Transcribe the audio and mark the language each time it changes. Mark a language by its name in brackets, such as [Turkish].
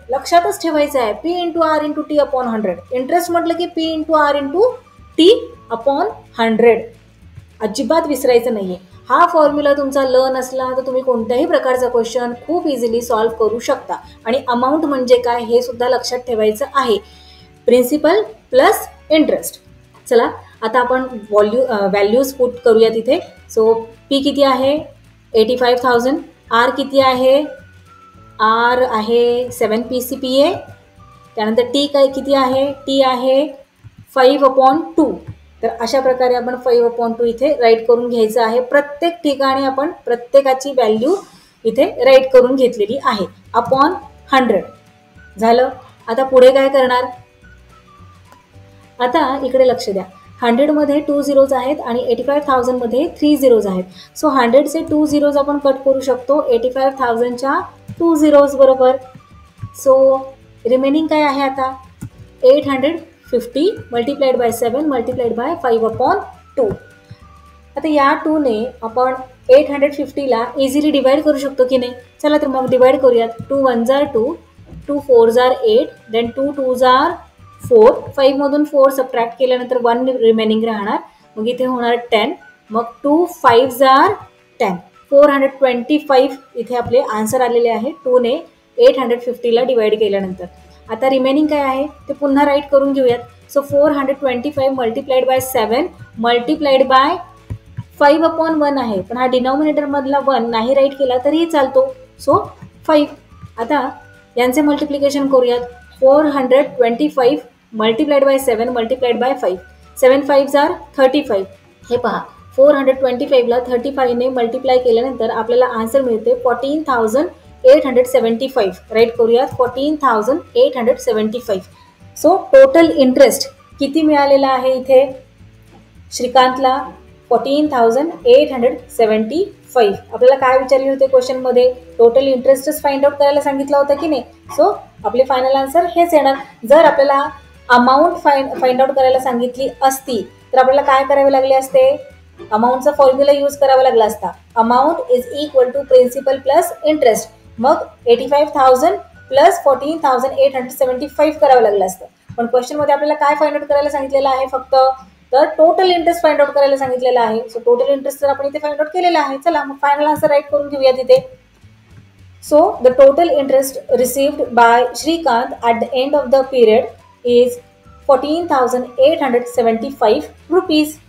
[Marathi] लक्षातच ठेवायचं आहे P × R × T upon 100. Interest म्हटलं की P × R × T अपॉन 100. अजिबात विसरायचं नाहीये. हा फॉर्म्युला तुमचा नसला तर तुम्ही कोणत्याही प्रकारचा क्वेश्चन खूप इझिली सॉल्व्ह करू शकता. आणि अमाऊंट म्हणजे काय हे सुद्धा लक्षात ठेवायचं आहे. [English] Principal plus interest. [Marathi] चला, आता आपण व्हॅल्यूज पुट करूया तिथे. सो P किती आहे? 85,000. R किती आहे? R आहे 7 PCPA. त्यानंतर T काय किती आहे? T आहे 5/2. तर अशा प्रकारे आपण 5/2 इथे राईट करून घ्यायचं आहे. प्रत्येक ठिकाणी आपण प्रत्येकाची व्हॅल्यू इथे राईट करून घेतलेली आहे. अपॉन 100 झालं. आता पुढे काय करणार? आता इकडे लक्ष द्या. 100 मध्ये 2 zeros आहेत आणि 85,000 मध्ये 3 zeros आहेत. सो 100चे 2 zeros आपण कट करू शकतो 85,000च्या 2 zeros बरोबर. सो रिमेनिंग काय आहे आता? [English] 850 multiplied by 7 multiplied by 5/2. [Marathi] आता या 2ने आपण 850ला इझिली डिवाइड करू शकतो की नाही? चला तर मग डिवाइड करूयात. [English] 2 1s are 2, 2 4s are 8, then 2 2s are 4. [Marathi] 5 मधून 4 सबट्रॅक्ट केल्यानंतर 1 रिमेनिंग राहणार. मग इथे होणार 10. मग [English] 2 5s are 10. [Marathi] 425 इथे आपले आन्सर आलेले आहे 2ने 850ला डिवाइड केल्यानंतर. आता रिमेनिंग काय आहे ते पुन्हा राईट करून घेऊयात. So [English] 425 multiplied by 7 multiplied by 5/1 [Marathi] आहे. पण हा डिनॉमिनेटर मधला 1 नाही राईट केला तरीही चालतो. सो 5. आता यांचे मल्टिप्लिकेशन करूयात. [English] 425 multiplied by 7 multiplied by 5. 7 5s are 35. [Marathi] हे पहा, 425ला 35ने मल्टिप्लाय केल्यानंतर आपल्याला आन्सर मिळते 14,875. राईट करूयात 14,875. सो टोटल इंटरेस्ट किती मिळालेला आहे इथे श्रीकांतला? 14,875. आपल्याला काय विचारले होते क्वेश्चनमध्ये? टोटल इंटरेस्टच फाइंड आउट करायला सांगितलं होतं की नाही? सो आपले फायनल आन्सर हेच येणार. जर आपल्याला अमाऊंट फाइंड आउट करायला सांगितली असती तर आपल्याला काय करावे लागले असते? अमाऊंटचा फॉर्म्युला यूज करावा लागला असता. [English] Amount is equal to principal plus interest. [Marathi] मग 85,000 प्लस 14,875 करावं लागलं असतं. पण क्वेश्चनमध्ये आपल्याला काय फाइंड आउट करायला सांगितलेलं आहे? फक्त तर टोटल इंटरेस्ट फाइंड आउट करायला सांगितलेलं आहे. सो टोटल इंटरेस्ट तर आपण इथे फाइंड आउट केलेला आहे. चला मग फायनल आन्सर राईट करून घेऊया तिथे. [English] So the total interest received by Shrikant at the end of the period is 14,875 rupees.